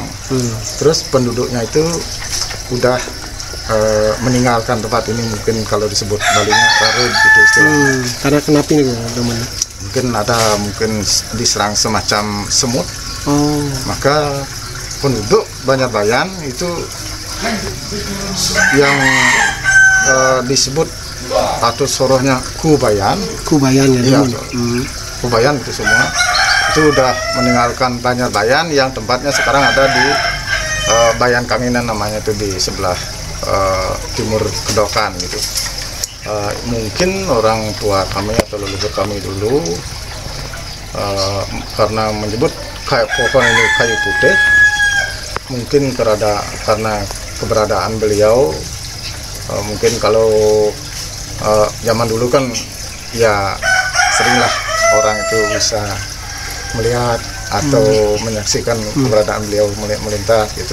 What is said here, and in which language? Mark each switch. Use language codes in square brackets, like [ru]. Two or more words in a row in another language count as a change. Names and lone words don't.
[id] Terus penduduknya itu udah meninggalkan tempat ini, mungkin kalau disebut Balinya rarun gitu istilahnya. Karena kenapa ini teman? Mungkin diserang semacam semut. Maka penduduk Banjar Bayan itu yang disebut atau sorohnya Kubayan ya. Kubayan itu semua itu udah meninggalkan Banjar Bayan yang tempatnya sekarang ada di Bayan Kaminan namanya, itu di sebelah timur Kedokan gitu. Mungkin orang tua kami atau leluhur kami dulu karena menyebut pohon ini kayu putih, mungkin karena keberadaan beliau, mungkin kalau zaman dulu kan ya seringlah orang itu bisa melihat atau menyaksikan keberadaan beliau melintas gitu.